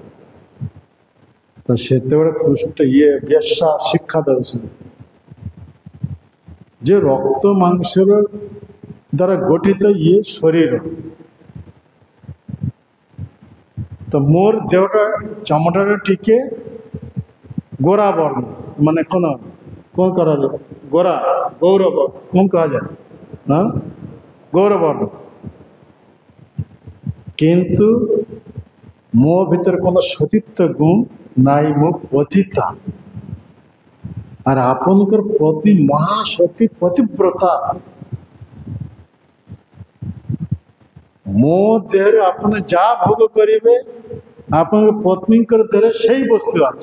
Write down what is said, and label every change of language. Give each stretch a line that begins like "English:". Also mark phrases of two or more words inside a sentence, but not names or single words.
Odia: ତ ସେତେବେଳେ ବେଶ୍ୟା ଶିକ୍ଷା ଦେଉଛନ୍ତି ଯେ ରକ୍ତ ମାଂସର ଦ୍ୱାରା ଗଠିତ ଇଏ ଶରୀର, ତ ମୋର ଦେହଟା ଚମଡ଼ାରେ ଟିକେ ଗୋରା ବର୍ଣ୍ଣ, ମାନେ କ'ଣ କରାଯାଏ, ଗୋରା ଗୌରବ କ'ଣ କୁହାଯାଏ, ହଁ ଗୌରବର୍ଣ୍ଣ। କିନ୍ତୁ ମୋ ଭିତରେ
Bangla: কোনো সতীত্ব গুণ নাই,
Odia: ମୁଁ ପତିତା। আর ଆପଣଙ୍କର ପତ୍ନୀ ମହାସତୀ ପତିବ୍ରତା, ମୋ ଦେହରେ ଆପଣ ଯାହା ଭୋଗ କରିବେ ଆପଣଙ୍କ ପତ୍ନୀଙ୍କର ଦେହରେ ସେଇ ବସ୍ତୁ ଅଛି।